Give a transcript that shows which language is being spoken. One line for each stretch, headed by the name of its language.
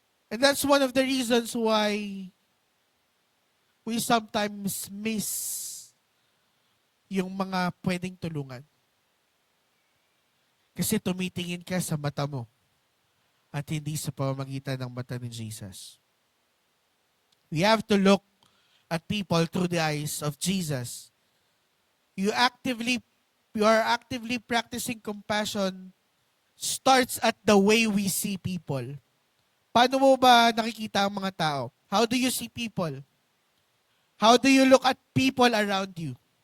English: And that's one of the reasons why we sometimes miss
Filipino: yung mga pwedeng tulungan. Kasi tumitingin ka sa mata mo at hindi sa pamamagitan ng mata ni Jesus.
English: We have to look at people through the eyes of Jesus. You are actively practicing compassion starts at the way we see people.
Filipino: Paano mo ba nakikita ang mga tao?
English: How do you see people? How do you look at people around you?